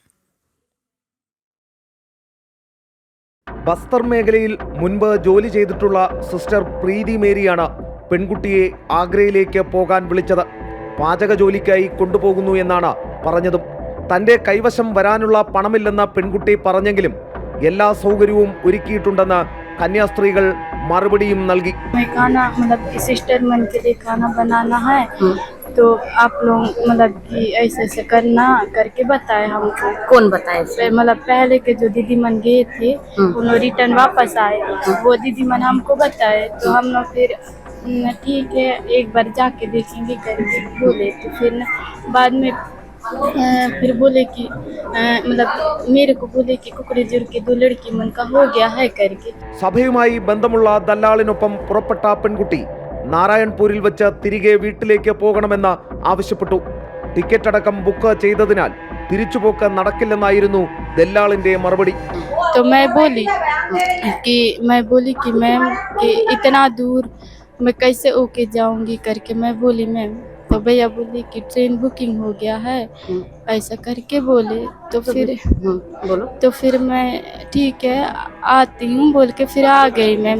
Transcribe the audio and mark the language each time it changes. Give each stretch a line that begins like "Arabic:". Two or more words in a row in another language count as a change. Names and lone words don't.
Malayalam: ബസ്തർ മേഖലയിൽ മുൻപ് ജോലി ചെയ്തിട്ടുള്ള സിസ്റ്റർ പ്രീതി മേരിയാണ് പെൺകുട്ടിയെ ആഗ്രയിലേക്ക് പോകാൻ വിളിച്ചത്. പാചക ജോലിക്കായി കൊണ്ടുപോകുന്നു എന്നാണ് പറഞ്ഞതും. തന്റെ കൈവശം വരാനുള്ള പണമില്ലെന്ന് പെൺകുട്ടി പറഞ്ഞെങ്കിലും എല്ലാ സൗകര്യവും ഒരുക്കിയിട്ടുണ്ടെന്ന് കന്യാസ്ത്രീകൾ മറുപടിയും നൽകി.
Hindi: तो आप लोग मतलब कि ऐसे करना करके बताए हमको। कौन बताए? मतलब पहले के जो दीदी मन गए थे उन्होंने रिटर्न वापस आए, वो दीदी मन हमको बताए। तो हम लोग फिर ठीक है एक बार जाके देखेंगे करके बोले। तो फिर बाद में फिर बोले कि मतलब मेरे को बोले कि कुकड़ी जुड़ के 2 लड़की मन का हो गया है करके.
Malayalam: സഭയുമായി ബന്ധമുള്ള ദല്ലാളിനൊപ്പം പുറപ്പെട്ട പെൺകുട്ടി നാരായൺപൂരിൽ വെച്ച് തിരികെ വീട്ടിലേക്ക് പോകണമെന്ന് ആവശ്യപ്പെട്ടു. ടിക്കറ്റ് അടക്കം ബുക്ക് ചെയ്തതിനാൽ തിരിച്ചുപോക്ക് നടക്കില്ലെന്നായിരുന്നു ദല്ലാളിന്റെ മറുപടി.
Hindi: तो मैं बोली कि मैम कि इतना दूर मैं कैसे ओके जाऊंगी करके मैं बोली मैम. तो भैया बोले कि ट्रेन बुकिंग हो गया है ऐसा करके बोले. तो फिर बोलो. तो फिर मैं ठीक है आती हूँ बोल के फिर आ गई मैम.